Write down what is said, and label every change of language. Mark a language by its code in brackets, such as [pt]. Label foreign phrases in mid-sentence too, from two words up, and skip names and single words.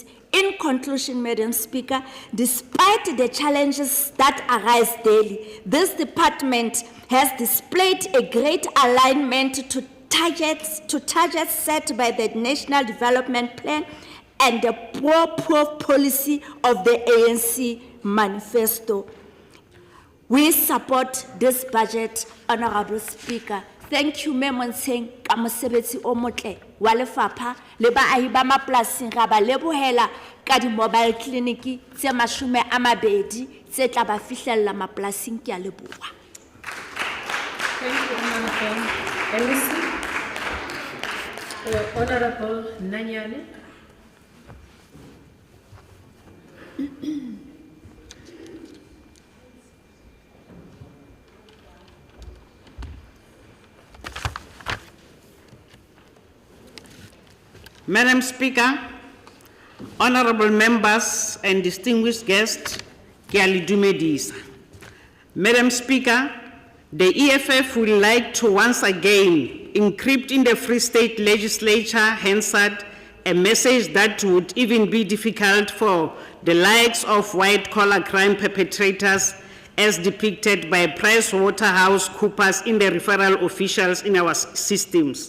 [en] In conclusion, Madam Speaker, despite the challenges that arise daily, this department has displayed a great alignment to targets set by the National Development Plan and the poor policy of the ANC manifesto. We support this budget, Honorable Speaker. Thank you, [st] Memonseng, ka mosebetsi o motle wa lefapha le baahi ba mapolasing ra ba lebohela ka di [en] mobile clinic [st] tse 20 tse tla ba fihlella mapolasing. Ke a leboha. [en] Thank you, Honorable MEC. Honorable Nanyane. Madam Speaker, honorable members and distinguished guests, [st] ke a le dumedisa. [en] Madam Speaker, the EFF would like to once again encrypt in the Free State Legislature Hansard a message that would even be difficult for the likes of white-collar crime perpetrators as depicted by PricewaterhouseCoopers in the referral officials in our systems.